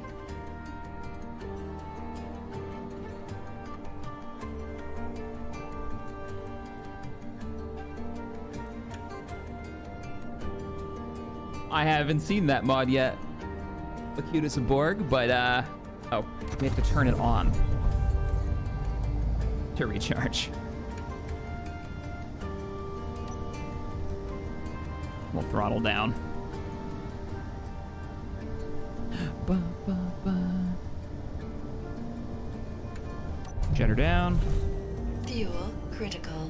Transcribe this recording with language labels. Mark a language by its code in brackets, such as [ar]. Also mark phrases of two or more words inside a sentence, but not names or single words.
[en] I haven't seen that mod yet, Acutus and Borg, but oh, we have to turn it on to recharge. We'll throttle down. Ba, ba, ba. Jetter down. Fuel critical.